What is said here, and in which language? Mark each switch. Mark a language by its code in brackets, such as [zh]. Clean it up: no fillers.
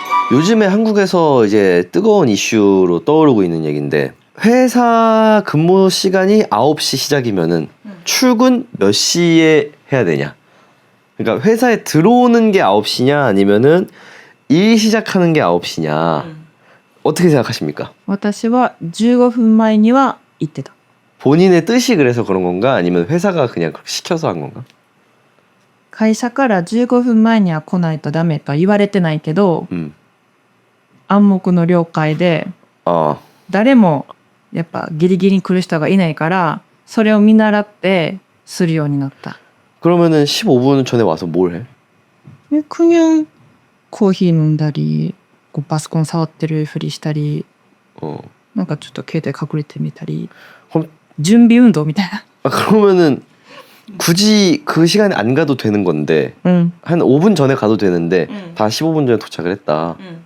[ko] 요즘에 한국에서 이제 뜨거운 이슈로 떠오르고 있는 얘기인데 회사 근무 시간이 9시 시작이면은 출근 몇 시에 해야 되냐. 그러니까 회사에 들어오는 게 9시냐 아니면은 일 시작하는 게 9시냐. 어떻게 생각하십니까? [ja] 私は15分前には行ってた。 [ko] 본인의 뜻이 그래서 그런 건가? 아니면 회사가 그냥 그렇게 시켜서 한 건가? [ja] 会社から15分前には来ないとダメとは言われてないけど、 暗黙の了解で 誰もやっぱギリギリに来る人がいないからそれを見習ってするようになった。 [ko] 그러면은 15분 전에 와서 뭘 해? 그냥 [ja] コーヒー飲んだり、こうパソコン触ってるふりしたり、なんかちょっと携帯隠れてみたり、 [ko] 그럼, [ja] 準備運動みたいな。 [ko] 그러면은 굳이 그 시간에 안 가도 되는 건데 한 5분 전에 가도 되는데 다 15분 전에 도착을 했다.